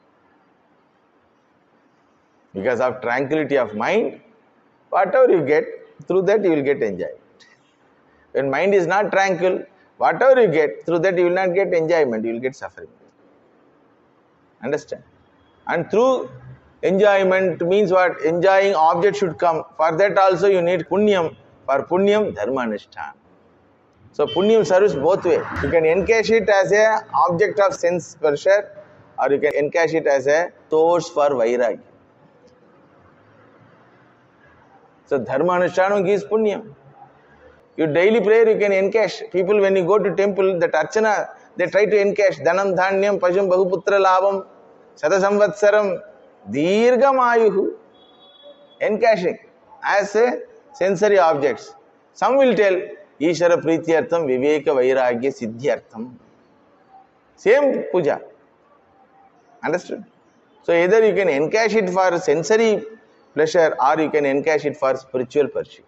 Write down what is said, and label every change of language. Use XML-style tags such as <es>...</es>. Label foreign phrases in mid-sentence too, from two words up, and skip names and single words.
<en>Because of tranquility of mind, whatever you get, through that you will get enjoyment. When mind is not tranquil, whatever you get, through that you will not get enjoyment, you will get suffering. Understand? And through enjoyment means what? Enjoying object should come. For that also you need punyam. For punyam, dharmanushthan. So punyam serves both ways. You can encash it as an object of sense pleasure, or you can encash it as a source for vairagya. So dharmanushthanam gives punyam. Your daily prayer you can encash. People when you go to temple, that archana, they try to encash.</en> <sa>धनं धान्यं पशुं बहुपुत्र लाभं शतसंवत्सरं.</sa> <en>Dirgamayuhu, encashing as a sensory objects. Some will tell</en> <sa>ईश्वर प्रीत्यर्थं विवेक वैराग्य सिद्ध्यर्थं.</sa> <en>Same puja. Understood? So either you can encash it for sensory pleasure or you can encash it for spiritual pursuit.</en>